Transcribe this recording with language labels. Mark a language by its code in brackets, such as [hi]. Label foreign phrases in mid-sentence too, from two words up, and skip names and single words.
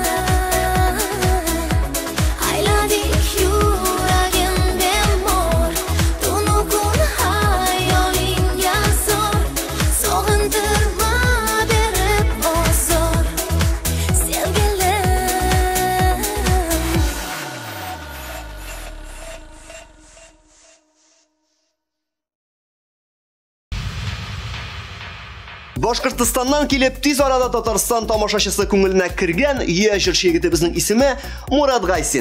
[uz] ayladik yuragim bemor tunu kun hayolingga zor sog'intirma berib ozor sevgilim [tt] Башкортстаннан килеп, тиз арада Татарстан тамашачысы күңеленә кергән яшь егетебезнең исеме Мурат Гайсин.